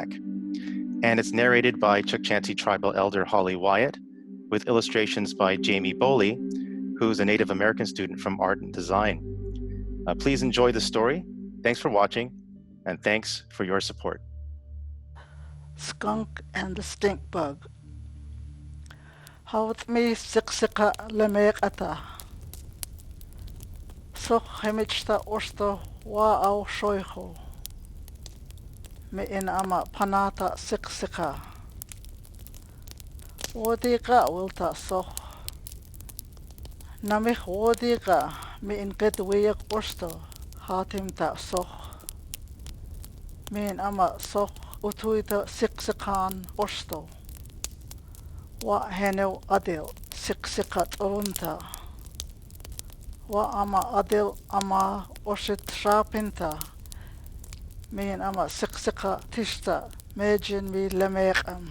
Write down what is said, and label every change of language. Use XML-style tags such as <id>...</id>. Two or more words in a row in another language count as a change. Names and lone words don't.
<en>And it's narrated by Chukchansi tribal elder Holly Wyatt, with illustrations by Jamie Boley, who's a Native American student from Art and Design. Please enjoy the story. Thanks for watching, and thanks for your support. Skunk and the Stink Bug.</en> <yok>Hawt me siksika lemek ata. Sok hemichta orsto wa au shoiho. Me in ama panata siksika. Wodika wilta sok. Namich wodika me in gedweyak orsto hatim ta sok. Me in ama sok utuita siksikan orsto. Wa henel adil siksikat urunta. Wa ama adil ama oshit shapinta. Me in ama siksika tishta mejin mi lemeqam.</yok>